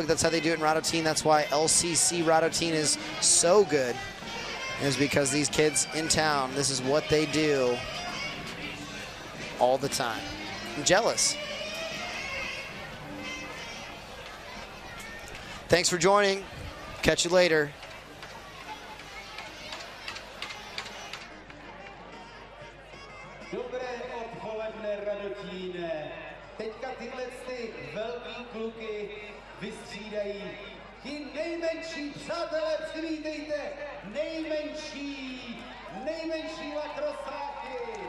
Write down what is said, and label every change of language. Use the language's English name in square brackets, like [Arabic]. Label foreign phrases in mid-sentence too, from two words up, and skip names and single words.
[English] That's how they do it in Radotín. That's why LCC Radotín is so good, is because these kids in town, this is what they do all the time. I'm jealous. Thanks for joining. Catch you later. [Czech] Dobré odpoledne, Radotíne. Teďka tyhle velký kluky vystřídají ti nejmenší, přátelé, přivítejte nejmenší lacrossáky.